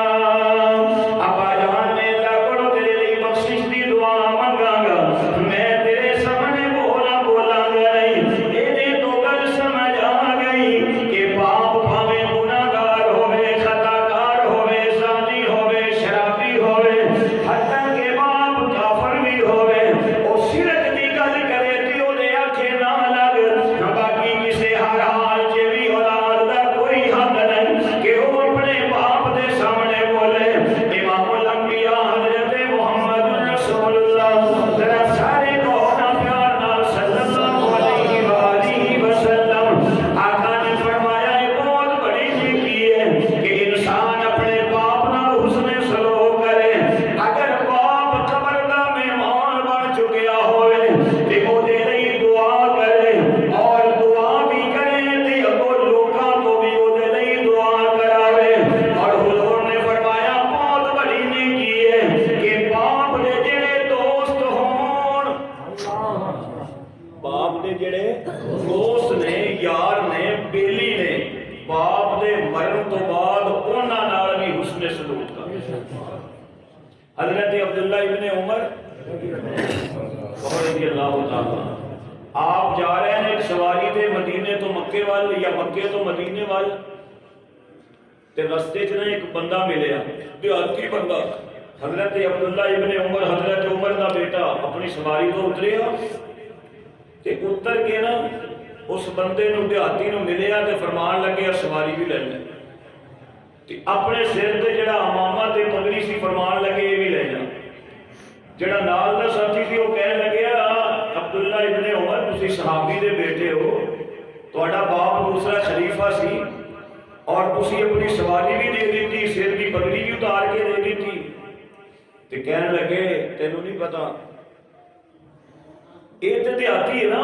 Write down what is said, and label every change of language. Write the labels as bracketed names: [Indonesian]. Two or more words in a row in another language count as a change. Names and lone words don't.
[Punjabi] ابا جان میں اللہ کو تیرے لیے بخشش دی دعا منگا گا، میں تیرے سامنے بولا گا نہیں، یہ تو گل سمجھ آ گئی کہ باپ بھاوے گناہگار ہوئے، خطاکار ہوئے، زانی ہوئے، شرابی ہوئے، حتیٰ کہ باپ کافر بھی ہوئے، او شرک دی گل کرے تے او دے آنکھیں نہ لگ، باقی کسے ہر حال چ بھی اولاد دا کوئی حق نہیں کہ وہ اپنے باپ دے سامنے بولے۔ امام الانبیاء حضرت محمد رسول اللہ ذرا سارے کہنا پیار نال [Arabic] صلی اللہ علیہ وآلہ وسلم، [Punjabi] آقا نے فرمایا یہ بہت بڑی نیکی ہے کہ انسان اپنے باپ نال حسن سلوک کرے۔ اگر باپ قبر دا مہمان بن چکیا ہوئے تے او دے لئی دعا کرے اور دعا بھی کرے تے اگوں لوکاں تو بھی او دے لئی دعا کراوے۔ اور حضور نے فرمایا بہت بڑی نیکی ہے کہ باپ دے جڑے دوست ہون، باپ دے جڑے دوست نے، یار نے، بیلی نے، باپ دے مرن تو بعد انہاں نال بھی حسن سلوک کر۔ حضرت عبداللہ ابن عمر [Arabic] رضی اللہ تعالیٰ [Urdu] آپ جا رہے ہیں [Punjabi] ایک سواری تے مدینے تو مکے وال یا مکے تو مدینے وال، تے رستے چ ایک بندہ ملیا، دیہاتی بندہ۔ حضرت عبداللہ ابن عمر، حضرت عمر دا بیٹا، اپنی سواری تو اتریا تے اتر کے نا اس بندے نو دیہاتی نو ملیا تے فرمان لگے سواری بھی لے لے، تے اپنے سر تے جڑا امامہ تے پگڑی سی فرمان لگے یہ بھی لے جا۔ جڑا نال دا ساتھی سی وہ کہنے لگیا عبداللہ ابن عمر تسی صحابی دے بیٹے ہو، تہاڈا باپ دوسرا خلیفہ سی اور تسی اپنی سواری بھی دے دیتی، سر کی پگڑی بھی اتار کے دے دیتی، تے کہنے لگے تینوں نہیں پتا یہ تو دیہاتی ہے نا۔